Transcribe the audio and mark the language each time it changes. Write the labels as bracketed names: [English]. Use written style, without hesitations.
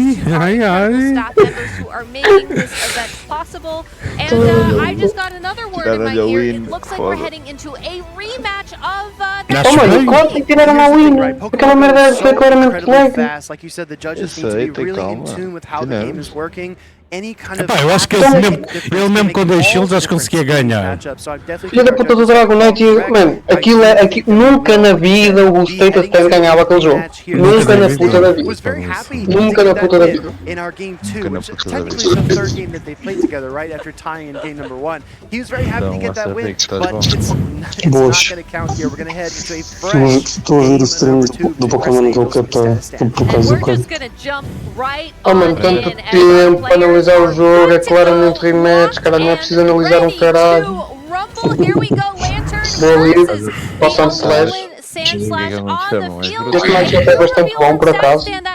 [English] Staff members who are making this event possible. And I just got another word in my ear. It looks like we're heading into a rematch of [Portuguese] mano, claro que tiraram a win. Aquela merda foi claramente lag. [English] Like you said, the judges need to be really in tune with how the game is working. [Portuguese] Eu acho que ele mesmo com 2 shields acho que conseguia ganhar. Filha da puta do Dragon Knight, mano, nunca na vida o Sextas ganhava aquele jogo. Nunca na puta da vida. Nunca na puta da vida. [English] In our game 2, which is technically the third game that they played together, right after tying in game number 1. He was very happy to get that win, but it's not going to count here. We're going to head into a fresh game [Portuguese] do Pokémon Go que por causa do código. mano, tanto tempo para analisar o jogo, é claramente rematch, cara, não é preciso analisar um caralho. Vou ali, posso slash. Este match é bastante bom, por acaso.